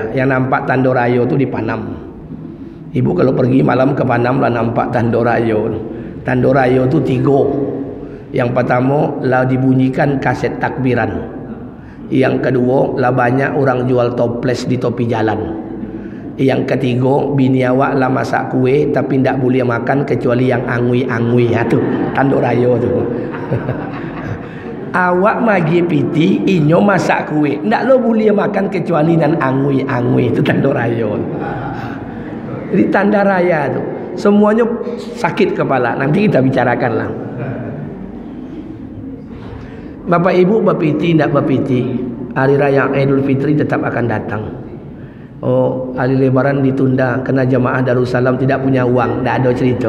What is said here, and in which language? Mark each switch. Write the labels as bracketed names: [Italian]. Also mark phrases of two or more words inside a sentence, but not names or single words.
[Indonesian] Yang nampak tanda rayo tu di Panam. Ibu kalau pergi malam ke Panam lah nampak tanda rayo. Tanda rayo tu 3. Yang pertama lah dibunyikan kaset takbiran. Yang kedua lah banyak orang jual toples di topi jalan. Yang ketiga, bini awak lah masak kue tapi tidak boleh makan kecuali yang angui-angui. Tu tanda raya tu. [Minangkabau] Awak magi piti, inyo masak kue, tidak lo boleh makan kecuali nan angui-angui. [Indonesian] Itu tanda raya. Jadi tanda raya tu semuanya sakit kepala. Nanti kita bicarakan lah. Bapak Ibu berpiti tidak berpiti, hari raya Idul Fitri tetap akan datang. Oh, hari Lebaran ditunda kerana jamaah Darussalam tidak punya uang, tidak ada cerita.